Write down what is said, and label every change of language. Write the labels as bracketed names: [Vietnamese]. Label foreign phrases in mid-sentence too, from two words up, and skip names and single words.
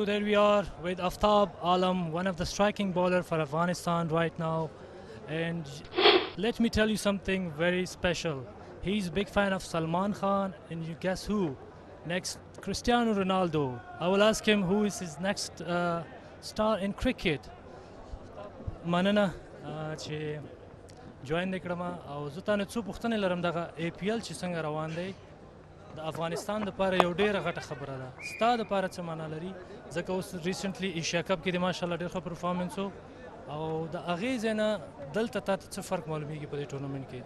[English] There we are with Aftab Alam, one of the striking bowler for Afghanistan right now. And let me tell you something very special. He's a big fan of Salman Khan, and you guess who? Next, Cristiano Ronaldo. I will ask him who is his next star in cricket. [Pashto] Manana, چې join نکړم او زه تاسو څو پوښتنې لرم دغه APL چې څنګه روان دی د افغانستان لپاره یو ډیره غټه خبره ده ستا لپاره څه معنا لري ځکه اوس ریسنټلی ایشیا کپ کې د ماشاءالله ډیر ښه پرفارمنس و او د هغې ځای نه دلته تا ته څه فرق معلومیږي په دې ټورنمنټ کې